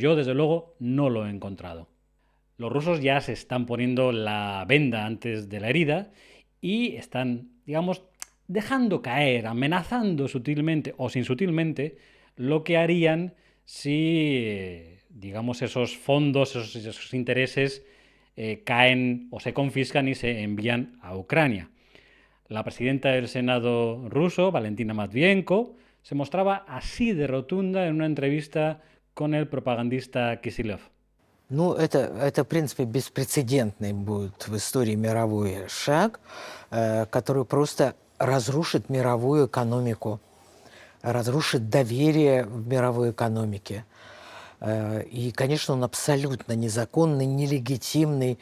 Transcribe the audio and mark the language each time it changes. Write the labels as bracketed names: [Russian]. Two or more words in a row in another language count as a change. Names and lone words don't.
[Spanish] Yo, desde luego, no lo he encontrado. Los rusos ya se están poniendo la venda antes de la herida y están, digamos, dejando caer, amenazando sutilmente o sin sutilmente lo que harían si, digamos, esos fondos, esos intereses caen o se confiscan y se envían a Ucrania. La presidenta del Senado ruso, Valentina Matvienko, se mostraba así de rotunda en una entrevista con el propagandista Kisilov. [Russian] Ну, это, в принципе, беспрецедентный будет в истории мировой шаг, который просто разрушит мировую экономику, разрушит доверие в мировой экономике. И, конечно, он абсолютно незаконный, нелегитимный.